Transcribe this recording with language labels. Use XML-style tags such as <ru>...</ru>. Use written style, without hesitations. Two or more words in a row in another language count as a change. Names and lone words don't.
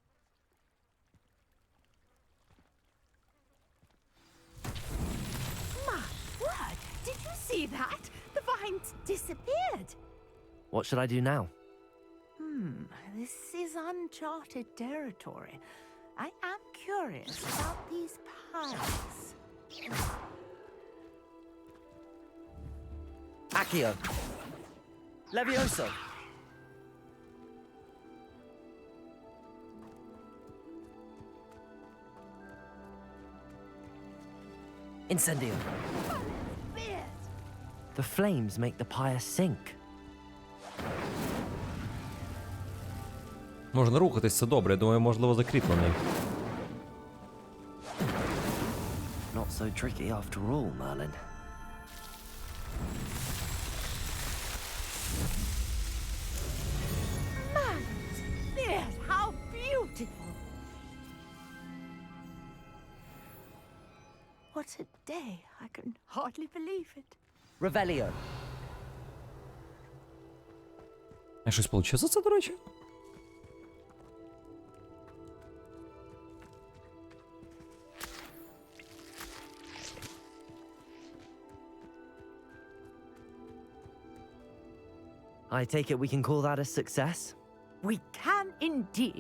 <en>My word! Did you see that? The vines disappeared. What should I do now? This is uncharted territory. I am curious about these piles. Accio! Levioso! Incendio! The flames make the pyre sink.</en> <uk>Можна рухатись, це добре. Я думаю, можливо, закріплений.</uk> <en>Not so tricky after all, Merlin. Yes, how beautiful! What a day. I can hardly believe it. Revelio.</en> <uk>А щось получив за це, до речі?</uk> <en>I take it we can call that a success? We can indeed.</en>